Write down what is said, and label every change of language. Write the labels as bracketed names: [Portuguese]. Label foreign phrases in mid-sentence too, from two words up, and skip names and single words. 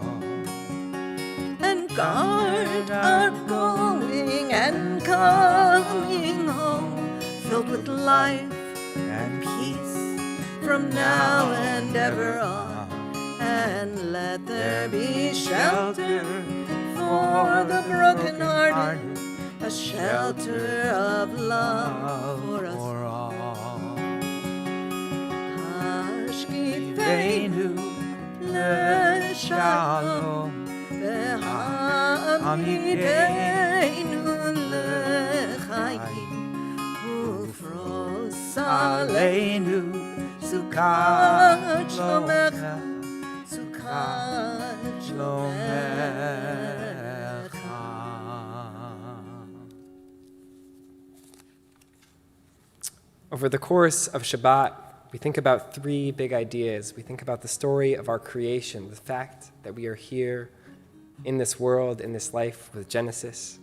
[English] And guard our going and coming home, filled with life and peace from now and ever on. And let there be shelter for the broken-hearted, a shelter of love for us all. [Hebrew] השכיבנו לשלום והעמידנו לחיים ופרוש עלינו סוכת שלומך סוכת שלומך. [English] Over the course of Shabbat, we think about three big ideas. We think about the story of our creation, the fact that we are here in this world, in this life with Genesis.